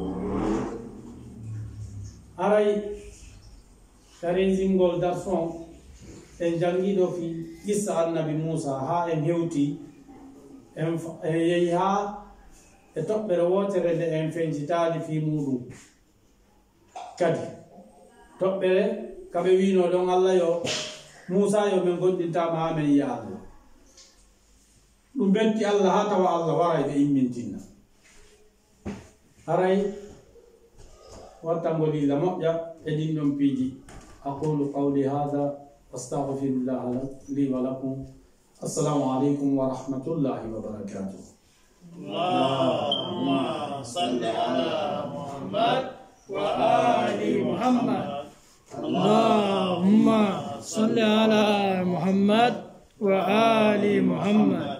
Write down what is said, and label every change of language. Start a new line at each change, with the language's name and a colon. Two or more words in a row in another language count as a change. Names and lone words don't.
Fula: aray taresingol darson en jangiɗo fi
Arabic: قصة النبي
Fula: Moussa ha en hewti en yehi ha e toɓɓere wotere nde en fencitali fi muɗum kadi toɓɓere kaɓe wino ɗon Allah yo Moussa yo min gonɗintama ha men yiya Allah ɗum betti Allah ha tawa Allah waray ɓe immintinna haray wattangolila moƴƴa e ɗin ɗon piiji
Arabic: أقول قولي هذا أستغفر الله لي ولكم السلام عليكم ورحمة الله وبركاته. اللهم صل على محمد وآل محمد. اللهم صل على محمد وآل محمد.